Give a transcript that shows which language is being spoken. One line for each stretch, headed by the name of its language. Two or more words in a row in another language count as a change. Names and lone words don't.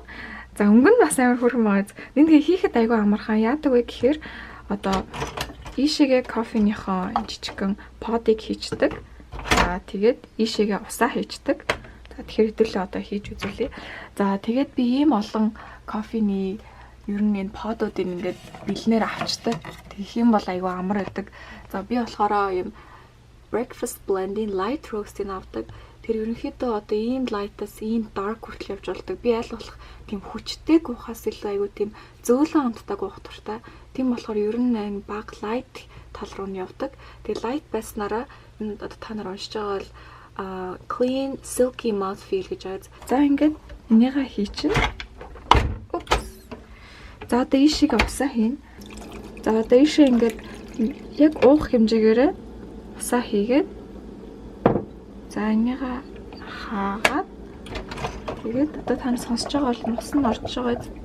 Mongolian: За өнгө нь бас амар хөрх байгаа. Эндгээ хийхэд айгуу амархан яадаг вэ гэхээр одоо ийшээгээ кофенийхоо жижигхэн подыг хийчдэг. За тэгээд ийшээгээ усаа хийчдэг. За тэгэхээр хэдүүлээ одоо хийж үзүүлье. За тэгээд би ийм олон кофений ер нь энэ подуудыг ингээд бэлнээр авчдаг. Тэгэх юм бол айгүй амар байдаг. За би болохоор ийм
English: breakfast blending light roast-
Mongolian: ийг авдаг. Тэр ерөнхийдөө одоо ийм light-аас ийм dark хүртэл явж болдог. Би аль болох тийм хүчтэй гуйхаас илүү айгүй тийм зөөлөн амттай гуйх дуртай. Тийм болохоор ер нь энэ баг light тал руу нь явдаг. Тэгээ light байснараа одоо та нар уншиж байгаа бол
English: clean silky mouth feel
Mongolian: гэж байгаа. За ингээд энийгээ хийчин. Упс. За одоо ийшийг усаа хийн. За одоо ийшээ ингээд яг уух хэмжээгээр усаа хийгээд за энийгээ хаагаад тэгээд одоо та нар сонсож байгаа бол ус нь орж байгаа.